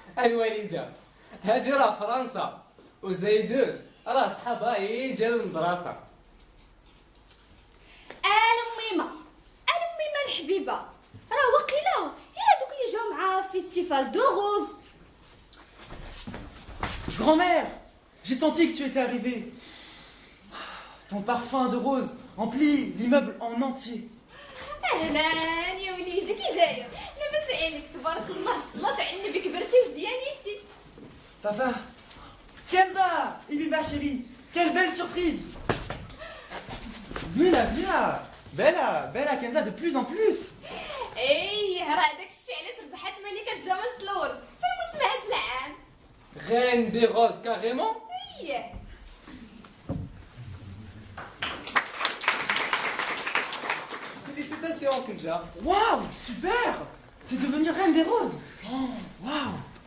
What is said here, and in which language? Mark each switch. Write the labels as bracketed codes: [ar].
[ar] الوالده هاجي راه فرنسا وزيدون راه صحابها يجروا المدرسه. الميمه الحبيبه راه وقيله يا هذوك اللي جاو مع فيستيفال دو روز. [fr] Grand-mère, j'ai senti que tu étais arrivée. Ton parfum de rose emplit l'immeuble en entier. [ar] اهلا يا وليدي كي داير؟ لاباس عليك تبارك الله الصلاة على النبي كبرتي وزيانيتي. [fr] Papa, Kenza, Ibiba chérie, quelle belle surprise. Viens, bella Kenza de plus en plus. [ar] ايه راه داك الشيء علاش ربحات ملكة جمال الورد في موسم هاد العام. [fr] Reine des roses carrément. [ar] ايه [fr] Félicitations Kenza. Waouh, super. T'es devenue reine des roses. Oh, waouh.